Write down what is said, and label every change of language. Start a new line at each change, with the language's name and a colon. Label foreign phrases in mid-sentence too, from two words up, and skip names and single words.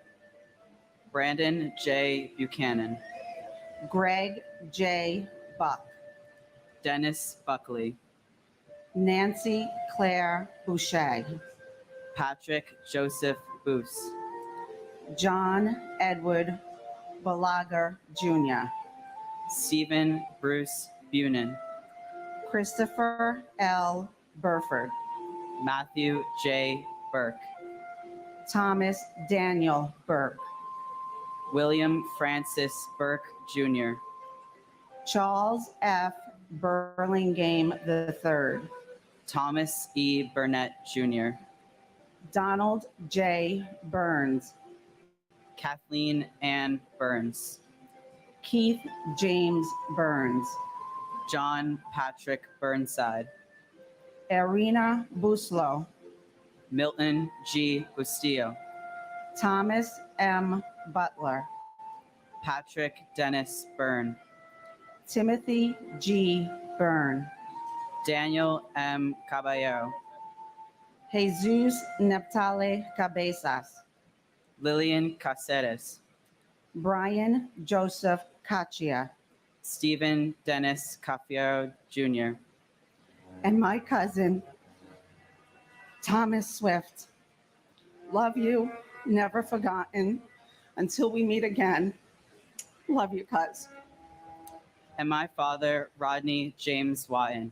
English: Brandon J. Buchanan. Greg J. Buck. Dennis Buckley. Nancy Claire Boucher. Patrick Joseph Boos. John Edward Balaguer Jr. Stephen Bruce Bunin. Christopher L. Burford. Matthew J. Burke. Thomas Daniel Burke. William Francis Burke Jr. Charles F. Burlingame III. Thomas E. Burnett Jr. Donald J. Burns. Kathleen Ann Burns. Keith James Burns. John Patrick Burnside. Irina Buslow. Milton G. Bustillo. Thomas M. Butler. Patrick Dennis Byrne. Timothy G. Byrne. Daniel M. Caballero. Jesus Neptale Cabezas. Lillian Caceres. Brian Joseph Caccia. Stephen Dennis Cafiero Jr. And my cousin, Thomas Swift. Love you, never forgotten. Until we meet again, love you, cuz. And my father, Rodney James Watton.